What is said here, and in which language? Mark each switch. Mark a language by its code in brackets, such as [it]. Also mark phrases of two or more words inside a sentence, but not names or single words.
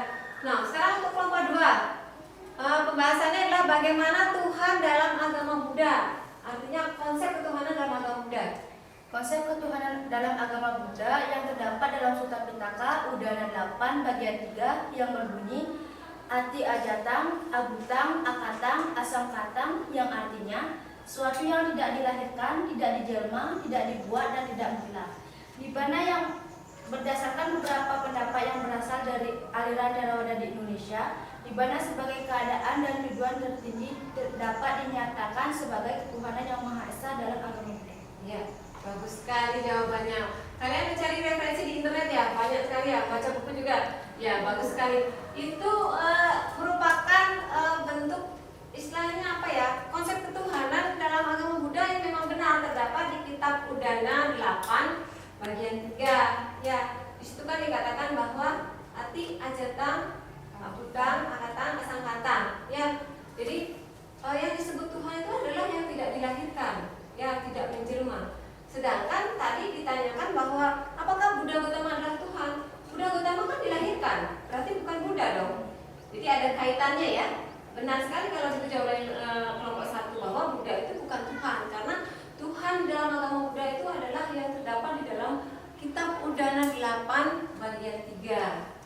[id] Nah, sekarang untuk kelompok 2, pembahasannya adalah bagaimana Tuhan dalam agama Buddha. Artinya konsep ketuhanan dalam agama Buddha. Konsep ketuhanan dalam agama Buddha yang terdapat dalam Sutta Pitaka Udana 8 bagian 3 yang berbunyi [pi] Ati ajatang, abutang, akatang, asangkatang, [id] yang artinya suatu yang tidak dilahirkan, tidak dijelma, tidak dibuat dan tidak mula. Di mana yang berdasarkan beberapa pendapat yang berasal dari aliran Theravada di Indonesia, di mana sebagai keadaan dan tujuan tertinggi dapat dinyatakan sebagai ketuhanan yang Maha Esa dalam agama Buddha. Ya, bagus sekali jawabannya. Kalian mencari referensi di internet ya, banyak sekali ya, baca buku juga. Ya, bagus sekali. Itu merupakan bentuk istilahnya apa ya? Konsep ketuhanan dalam agama Buddha yang memang benar terdapat di kitab Udana 8 bagian 3. Ya, di situ kan dikatakan bahwa [pi] ati ajatang, abutang, akatang, asangkatang. [id] Ya, jadi yang disebut Tuhan itu adalah yang tidak dilahirkan, ya, tidak menjelma. Sedangkan tadi ditanyakan bahwa apakah Buddha Gautama adalah Tuhan? Buddha Gautama kan dilahirkan, berarti bukan Buddha dong. Jadi ada kaitannya ya. Benar sekali kalau itu jawaban kelompok 1 bahwa Buddha itu bukan Tuhan, karena Tuhan dalam agama Buddha itu adalah yang terdapat di dalam kitab Udana 8 bagian 3.